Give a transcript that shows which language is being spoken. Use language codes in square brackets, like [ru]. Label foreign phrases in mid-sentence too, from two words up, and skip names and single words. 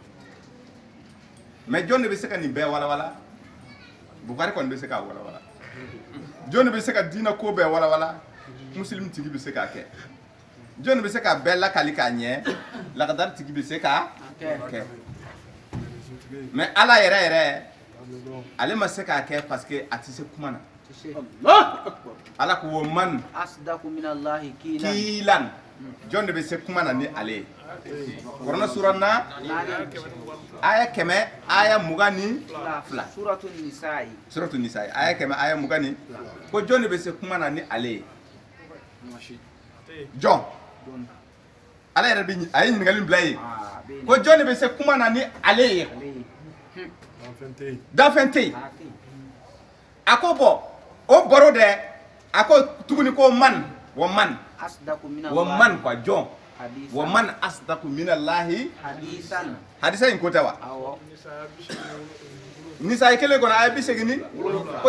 [bm] mais jɔn de bɛ se ka nin bɛɛ walawala Bukari kɔni bɛ se k'a walawala jɔn de bɛ se ka diinɛ ko bɛɛ walawala muslim tigi bɛ se k'a kɛ jɔn de bɛ se ka bɛɛ lakali k'a ɲɛ lagadari tigi bɛ se k'a kɛ mais ala yɛrɛ ale ma se k'a kɛ parce que a tɛ se kuma na ala ko wo man [ar] أصدق من الله [bm] kilan jɔn de bɛ se kuma na ni ale ye Kuran sura 4 aya 100 aya 22 suratul nisa'i aya 100 aya 22 ko jɔn de bɛ se kuma na ni ale ye jɔn ala yɛrɛ bɛ a ye ɲininkali bila ye ko jɔn de bɛ se kuma na ni ale ye danfɛn tɛ yen a ko bɔ o baro dɛ a ko tuguni ko man wa man quoi jɔn [ar] ومن أصدق من الله [bm] hadisa in ko tɛ wa nisa ye kelen kɔnɔ a ye 80 ko